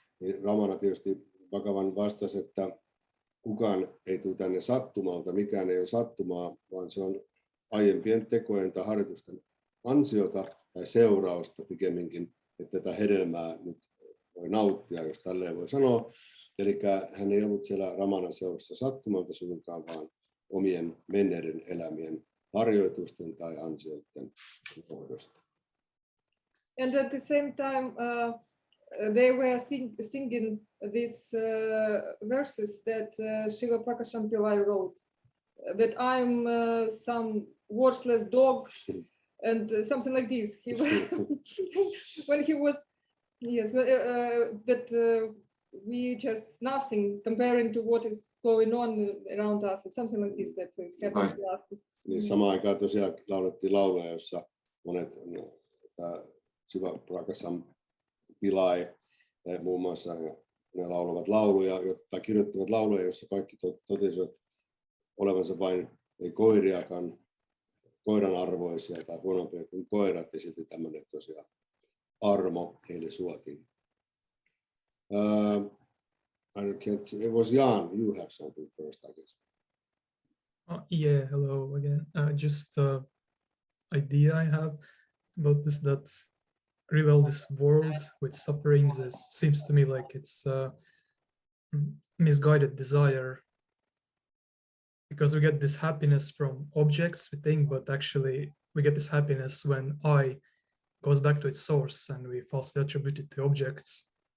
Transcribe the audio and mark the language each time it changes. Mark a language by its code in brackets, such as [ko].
[fi] Niin Ramana tietysti Bhagavan vastasi, että kukaan ei tule tänne sattumalta, mikään ei ole sattumaa, vaan se on aiempien tekojen tai harjoitusten ansiota tai seurausta pikemminkin, että tätä hedelmää nyt voi nauttia, jos tälleen voi sanoa. Eli hän ei ollut siellä Ramanan seurassa sattumalta suinkaan, vaan omien menneiden elämien harjoitusten tai ansioiden johdosta. [en] And at the same time, they were singing these verses that Srila Prakasam Pillai wrote, that I'm some worthless dog and something like this. When he was, yes, that we just nothing comparing to what is going on around us, or something like this that happened to us. [fi] Niin, samaan aikaan tosiaan laulettiin lauluja, jossa monet Siva Prakasam Pillai muun muassa ne laulavat lauluja, tai kirjoittavat lauluja, joissa kaikki totesivat olevansa vain ei koiriakaan, koiran arvoisia tai huonompia kuin koirat, ja sitten tämmöinen tosiaan armo heille suotiin. [en] It was Jan, you have something first, I guess. Yeah, hello again. Just the idea I have about this, that really all this world with sufferings seems to me like it's a misguided desire, because we get this happiness from objects, we think, but actually we get this happiness when I goes back to its source and we falsely attribute it to objects.